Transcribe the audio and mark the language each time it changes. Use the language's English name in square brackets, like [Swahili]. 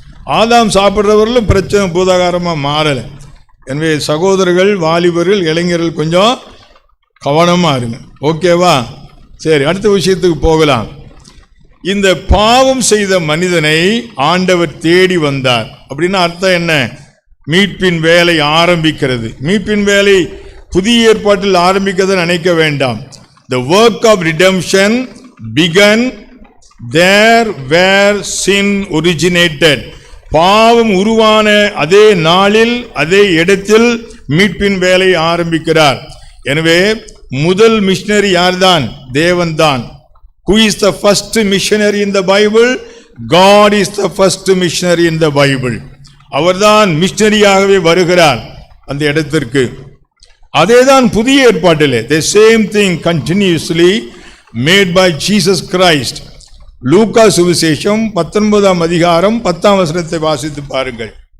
[Tamil] ஆதாம் சாப்பிட்றவர்களும் பிரச்சனை பூதாகாரமா மாறல. எனவே சகோதரர்கள், வாலிபர்கள், இளைஞர்கள் கொஞ்சம் கவனமா இருங்க. ஓகேவா? சரி, அடுத்த விஷயத்துக்கு போகலாம். இந்த பாவம் செய்த மனிதனை ஆண்டவர் தேடி வந்தார் அப்படின்னா அர்த்தம் என்ன? மீட்பின் வேலை ஆரம்பிக்கிறது. மீட்பின் வேலை புதிய ஏற்பாட்டில் ஆரம்பிக்கிறது நினைக்க வேண்டாம். [English] The work of redemption began there where sin originated. [Tamil] பாவம் உருவான அதே நாளில் அதே இடத்தில் மீட்பின் வேலை ஆரம்பிக்கிறார். எனவே முதல் மிஷனரி யார்தான்? தேவன்தான். [English] Who is the first missionary in the Bible? God is the first missionary in the Bible. [Tamil] அவர்தான் மிஷனரியாகவே வருகிறார் அந்த இடத்திற்கு. அதேதான் புதிய ஏற்பாட்டிலே [English] the same thing continuously made by Jesus Christ. [Tamil] லூக்கா சுவிசேஷம் 19ஆம் அதிகாரம் 10ஆம் வசனத்தை வாசித்து பாருங்கள்.